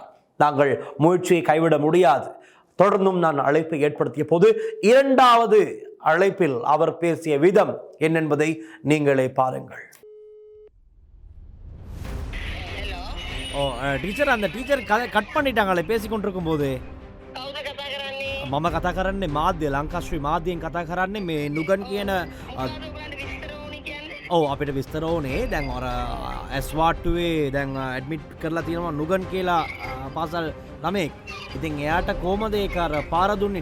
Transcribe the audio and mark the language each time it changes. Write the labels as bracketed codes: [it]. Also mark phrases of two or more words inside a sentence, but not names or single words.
[ta] நாங்கள் முயற்சியை கைவிட முடியாது. தொடர்ந்தும் நான் அழைப்பை ஏற்படுத்திய போது இரண்டாவது அழைப்பில் அவர் பேசிய விதம் என்னென்பதை நீங்களே பாருங்கள். டீச்சர், அந்த டீச்சர் கட் பண்ணிட்டாங்களே பேசிக்கொண்டிருக்கும் போது. [si] මම කතා කරන්නේ මාධ්‍ය ලංකාශ්‍රී මාධ්‍යයෙන් කතා කරන්නේ මේ නුගන් කියන අපිට විස්තර ඕනේ. දැන් අර ඇස්වාට්ටුවේ දැන් ඇඩ්මිට් කරලා තියෙනවා නුගන් කියලා පාසල් ළමෙක්. ඉතින් එයාට කොහමද ඒක අර පාර දුන්නේ?